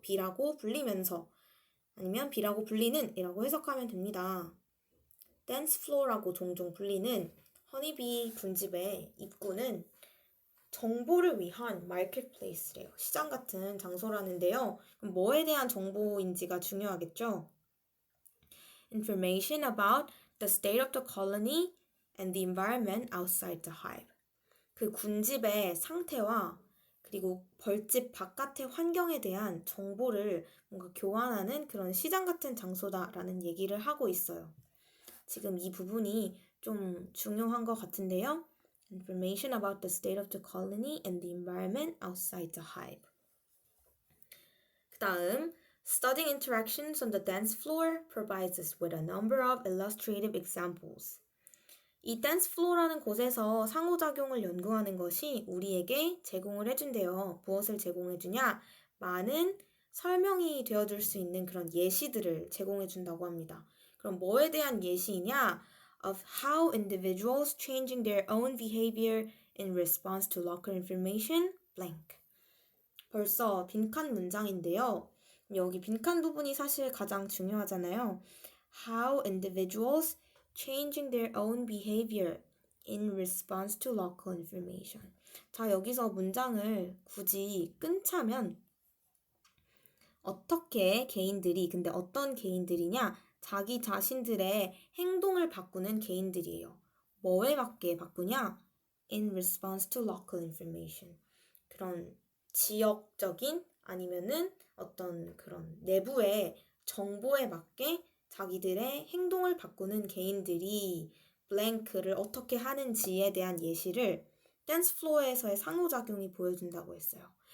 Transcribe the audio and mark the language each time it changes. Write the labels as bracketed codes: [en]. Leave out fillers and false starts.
[ko] B라고 불리면서 아니면 B라고 불리는 이라고 해석하면 됩니다. 댄스 플로어라고 종종 불리는 허니비 군집의 입구는 정보를 위한 마켓플레이스래요. 시장 같은 장소라는데요. 그럼 뭐에 대한 정보인지가 중요하겠죠? [en] Information about the state of the colony and the environment outside the hive. [ko] 그 군집의 상태와 그리고 벌집 바깥의 환경에 대한 정보를 뭔가 교환하는 그런 시장 같은 장소다라는 얘기를 하고 있어요. 지금 이 부분이 좀 중요한 것 같은데요. [en] Information about the state of the colony and the environment outside the hive. [ko] 그 다음, [en] Studying interactions on the dance floor provides us with a number of illustrative examples. [ko] 이 댄스 플로어라는 곳에서 상호작용을 연구하는 것이 우리에게 제공을 해준대요. 무엇을 제공해주냐? 많은 설명이 되어줄 수 있는 그런 예시들을 제공해준다고 합니다. 그럼 뭐에 대한 예시이냐? [en] Of how individuals changing their own behavior in response to local information, blank. [ko] 벌써 빈칸 문장인데요. 여기 빈칸 부분이 사실 가장 중요하잖아요. [en] How individuals changing their own behavior in response to local information. [ko] 자, 여기서 문장을 굳이 끊자면 어떻게 개인들이, 근데 어떤 개인들이냐? 자기 자신들의 행동을 바꾸는 개인들이에요. 뭐에 맞게 바꾸냐? [en] In response to local information. [ko] 그런 지역적인 아니면은 어떤 그런 내부의 정보에 맞게 자기들의 행동을 바꾸는 개인들이 블랭크를 어떻게 하는지에 대한 예시를 댄스 플로어에서의 상호작용이 보여준다고 했어요.